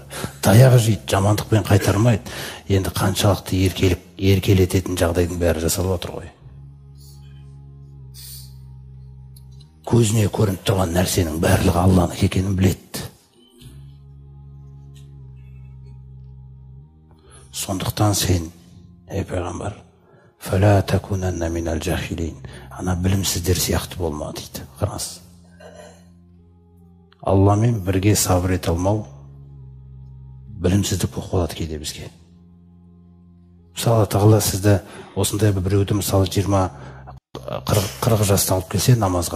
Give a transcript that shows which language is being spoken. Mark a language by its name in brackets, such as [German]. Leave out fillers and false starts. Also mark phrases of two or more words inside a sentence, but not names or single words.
[Kazakh] Таяқ жейді, жамандықпен қайтармайды. Енді қаншалықты еркелететін жағдайдың бәрі жасалып отыр ғой. Көзіне көрініп тұрған нәрсенің барлығы Алланың екенін біледі. Сондықтан сен, ей пайғамбар, [Arabic] فَلَا تَكُونَنَّ مِنَ الْجَاهِلِينَ. [Kazakh] Ана білімсіздер сияқты болма дейді. Қараңыз. Алламен бірге сабыр ете алмау білімсіздік болып қалады кейде бізге. Мысалы, Тағала сізді осындай біреуді мысалы 20-40 жаста алып келсе намазға.